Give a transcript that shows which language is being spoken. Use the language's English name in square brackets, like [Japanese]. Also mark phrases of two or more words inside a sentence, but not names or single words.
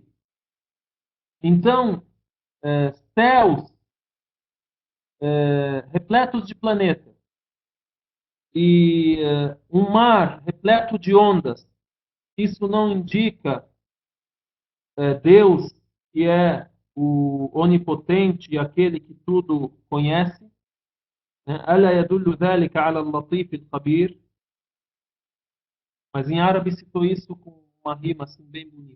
[Portuguese] Então, céus repletos de planetas e um mar repleto de ondas, isso não indica Deus, que é o onipotente e aquele que tudo conhece, né? [Arabic] ألا يدل ذلك على اللطيف الخبير. [Portuguese] Mas em árabe citou isso com uma rima assim bem bonita.